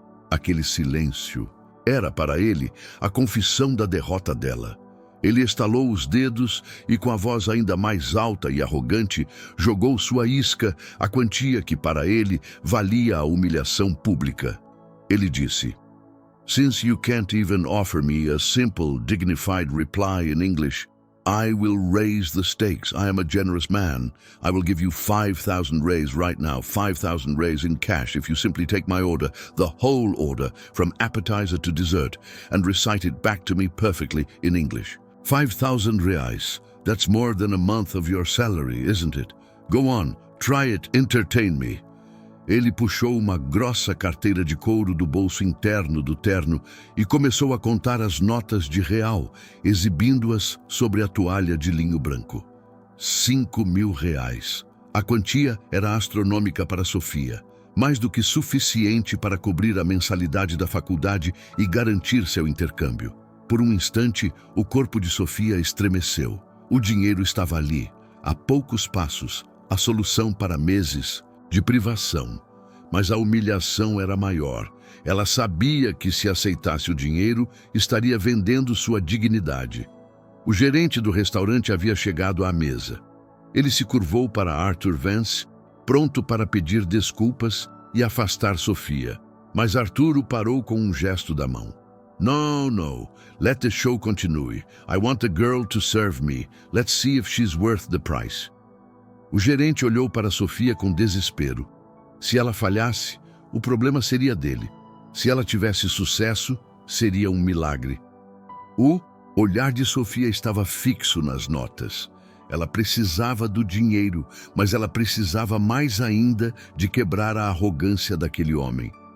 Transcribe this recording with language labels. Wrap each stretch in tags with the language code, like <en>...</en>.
<pt>Aquele silêncio era, para ele, a confissão da derrota dela. Ele estalou os dedos e, com a voz ainda mais alta e arrogante, jogou sua isca, a quantia que, para ele, valia a humilhação pública. Ele disse:</pt> <en>"Since you can't even offer me a simple, dignified reply in English, I will raise the stakes. I am a generous man. I will give you 5,000 reis right now, 5,000 reis in cash if you simply take my order, the whole order, from appetizer to dessert, and recite it back to me perfectly in English. 5,000 reais. That's more than a month of your salary, isn't it? Go on, try it, entertain me.</en> <pt>Ele puxou uma grossa carteira de couro do bolso interno do terno e começou a contar as notas de real, exibindo-as sobre a toalha de linho branco. 5.000 reais. A quantia era astronômica para Sofia, mais do que suficiente para cobrir a mensalidade da faculdade e garantir seu intercâmbio. Por um instante, o corpo de Sofia estremeceu. O dinheiro estava ali, a poucos passos, a solução para meses de privação, mas a humilhação era maior. Ela sabia que se aceitasse o dinheiro, estaria vendendo sua dignidade. O gerente do restaurante havia chegado à mesa. Ele se curvou para Arthur Vance, pronto para pedir desculpas e afastar Sofia, mas Arthur o parou com um gesto da mão.</pt> <en>No, no, let the show continue. I want the girl to serve me. Let's see if she's worth the price.</en> <pt>O gerente olhou para Sofia com desespero. Se ela falhasse, o problema seria dele. Se ela tivesse sucesso, seria um milagre. O olhar de Sofia estava fixo nas notas. Ela precisava do dinheiro, mas ela precisava mais ainda de quebrar a arrogância daquele homem.</pt>